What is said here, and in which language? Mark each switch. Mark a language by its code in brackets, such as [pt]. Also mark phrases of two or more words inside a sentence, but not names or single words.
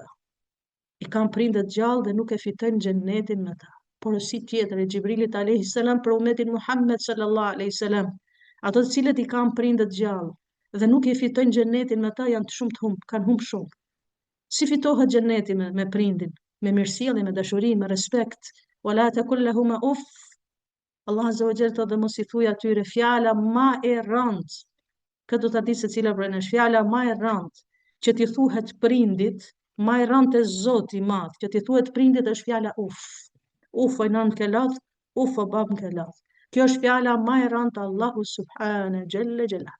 [sq] I kanë prindët gjallë dhe nuk e fitojnë xhenetin me ta. Porosi tjetër e Xhibrilit [ar] عليه السلام [sq] për ummetin Muhammed [ar] صلى الله عليه وسلم. [sq] Ato të cilët i kanë prindët gjallë dhe nuk i fitojnë xhenetin me ta janë të shumë të humb, kanë humb shumë. Si fitohet xheneti me prindin, me mirësjellje, me dashuri, me respekt. [ar] ولا تقل لهم أف. [sq] Allah [ar] عز وجل [sq] thotë dhe mos i thuaj atyre fjala ma e rëndë. Këtë do ta di se cila prej nesh, fjala ma e rëndë që t'i thuhet prindit, ma e rëndë e Zoti i Madh, që t'i thuhet prindit është fjala uf. Uf o nën ke ladh, uf o bab ke ladh. Kjo është fjala ma e rëndë Allahu [ar] سبحانه جل جلاله.